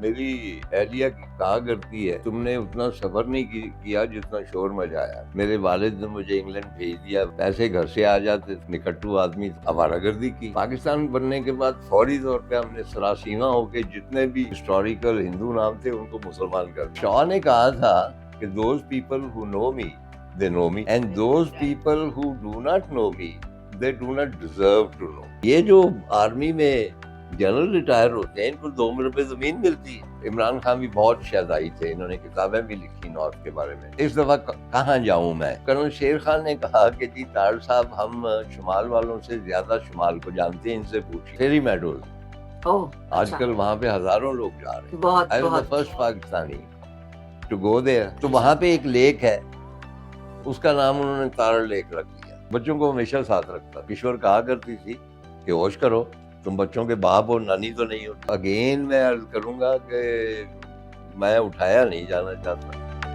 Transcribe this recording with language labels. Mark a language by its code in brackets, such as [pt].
[ur] میری اہلیہ کہا کرتی ہے تم نے اتنا سفر نہیں کیا جتنا شور مچایا. میرے والد نے مجھے انگلینڈ بھیج دیا, پیسے گھر سے آ جاتے, نکٹو آدمی, آوارہ گردی کی. پاکستان بننے کے بعد فوری طور پہ ہم نے سراسیمہ ہو کے جتنے بھی ہسٹوریکل ہندو نام تھے ان کو مسلمان کر دیا. شاہ نے کہا تھا کہ [en] Those people who know me they know me and those people who do not know me they do not deserve to know. [ur] یہ جو آرمی میں جنرل ریٹائر ہوتے ہیں ان کو 2 روپے زمین ملتی ہے. عمران خان بھی بہت شہزائی تھے, انہوں نے کتابیں بھی لکھی نارتھ کے بارے میں. اس دفعہ کہاں جاؤں میں. کرنل شیر خان نے کہا کہ جی طاہر صاحب ہم شمال والوں سے زیادہ شمال کو جانتے ہیں, ان سے پوچھیں. فیری میڈوز آج کل وہاں پہ ہزاروں لوگ جا رہے ہیں. [en] I was the first Pakistani to go there. [ur] تو وہاں پہ ایک لیک ہے, اس کا نام انہوں نے تارڑ لیک رکھ دیا. بچوں کو ہمیشہ ساتھ رکھتا. کشور کہا کرتی تھی کہ ہوش کرو, تم بچوں کے باپ اور نانی تو نہیں ہو. اگین میں عرض کروں گا کہ میں اٹھایا نہیں جانا چاہتا.